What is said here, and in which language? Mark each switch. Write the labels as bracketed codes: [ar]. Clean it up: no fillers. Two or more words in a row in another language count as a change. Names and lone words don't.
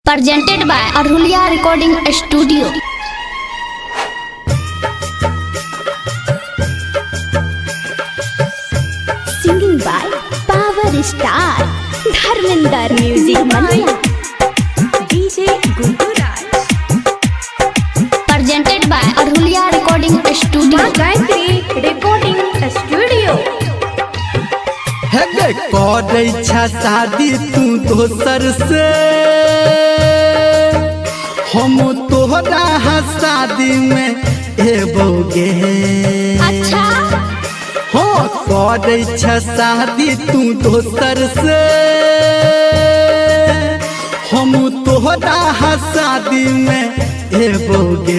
[en] presented by Arhulia Recording Studio. Singing by Power Star Dharmender Music Mania. DJ Gundu Raj. Presented by Arhulia Recording Studio. Gayatri Recording Studio. [mai] हेगे करे छा शादी तू दोसर से, हम तोहरा शादी में एबोगे। अच्छा हो करे छा शादी तू दोसर से, हम तोहरा शादी में एबोगे।